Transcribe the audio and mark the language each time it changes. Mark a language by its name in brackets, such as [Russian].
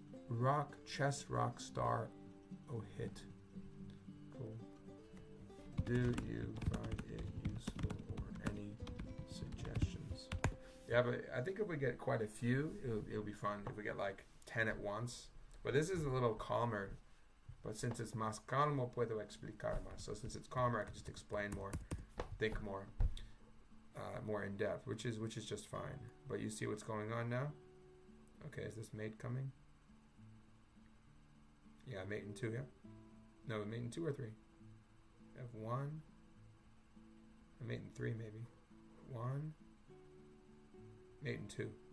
[English] Rock, chess, rock, star, oh hit. Cool. Do you find it useful or any suggestions? Yeah, but I think if we get quite a few, it'll be fun. If we get like 10 at once. But this is a little calmer. But since it's [Spanish] más calmo, puedo explicar más. [English] So since it's calmer, I can just explain more, think more, more in depth, which is just fine. But you see what's going on now? Okay, is this mate coming? Yeah, mate in 2, yeah? No, mate in 2 or 3? F1. A mate in 3 maybe. 1. Mate in 2.